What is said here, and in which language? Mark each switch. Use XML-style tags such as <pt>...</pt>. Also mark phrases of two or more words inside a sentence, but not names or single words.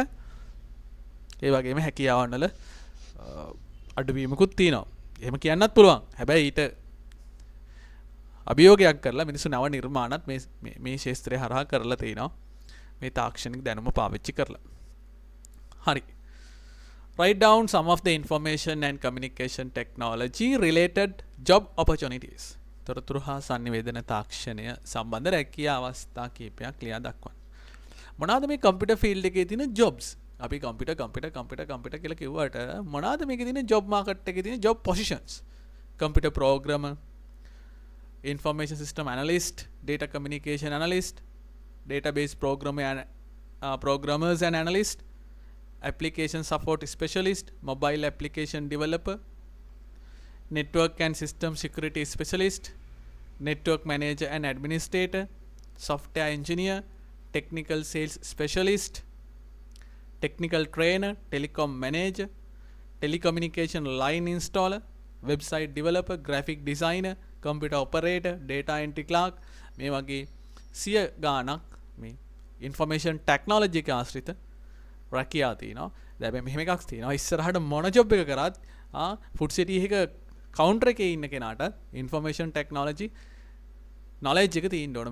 <si>ඒ වගේම හැකියාවන් වල අඩුවීමකුත් තියෙනවා. එහෙම කියන්නත් පුළුවන්. හැබැයි ඊට අභියෝගයක් කරලා මිනිස්සු නව නිර්මාණත් මේ ශාස්ත්‍රය හරහා කරලා තිනවා. මේ තාක්ෂණික දැනුම පාවිච්චි කරලා. හරි.</si> <en>Write down some of the information and communication technology related job opportunities.</en> <si>තොරතුරු හා sannivedana තාක්ෂණය සම්බන්ධ රැකියා අවස්ථා කිහිපයක් ලියා දක්වන්න. මොනවාද මේ</si> <en>computer field</en> <si>එකේ තියෙන jobs? අපි කම්පියුටර් කියලා කිව්වට මොනවාද මේකේ තියෙන</si> <en>job market</en> <si>එකේ තියෙන</si> <en>job positions? computer programmer, information system analyst, data communication analyst, database programmers and analyst, application support specialist, mobile application developer, network and system security specialist, network manager and administrator, software engineer, technical sales specialist, technical trainer, telecom manager, telecommunication line installer, website developer, graphic designer, computer operator, data entry clerk.</en> <si>මේ වගේ 100 ගාණක් මේ</si> <en>information technology</en> <si>එක ආශ්‍රිත රැකියා තියෙනවා. දැන් මෙහෙම එකක් තියෙනවා. ඉස්සරහට මොන ජොබ් එක කරත් ෆුඩ් සිටි එක කවුන්ටර් එකේ ඉන්න කෙනාට</si> <en>information technology knowledge</en> <si>එක තියෙන්න ඕන.</si>